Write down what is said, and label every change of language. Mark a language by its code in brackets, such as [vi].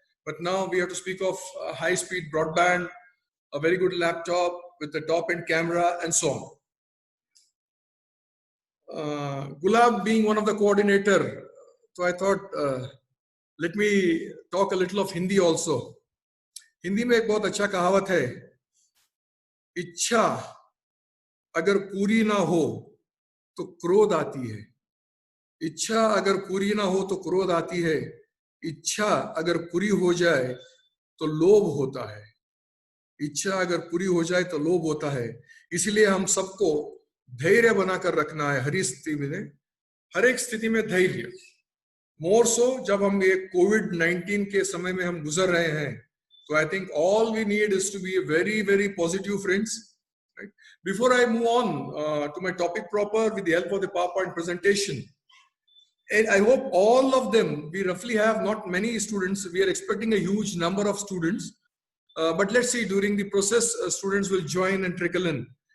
[en] But now we have to speak of high-speed broadband, a very good laptop with a top-end camera and so on. Gulab being one of the coordinator, so I thought let me talk a little of Hindi also. [hi] Hindi में एक बहुत अच्छा कहावत है, इच्छा अगर पूरी ना हो तो क्रोध आती है. इच्छा अगर पूरी ना हो तो क्रोध आती है. इच्छा अगर पूरी हो जाए तो लोभ होता है. इच्छा अगर पूरी हो जाए तो लोभ होता है. इसलिए हम सबको धैर्य बनाकर रखना है. हर एक स्थिति में धैर्य. [en] मोर सो [hi] जब हम ये कोविड-19 के समय में हम गुजर रहे हैं, तो [en] I think all we need is to be very very positive friends. Right? Before I move on to my topic proper with the help of the PowerPoint presentation, and I hope all of them, we roughly have not many students, we are expecting a huge number of students, but let's see, during the process, students will join and trickle in.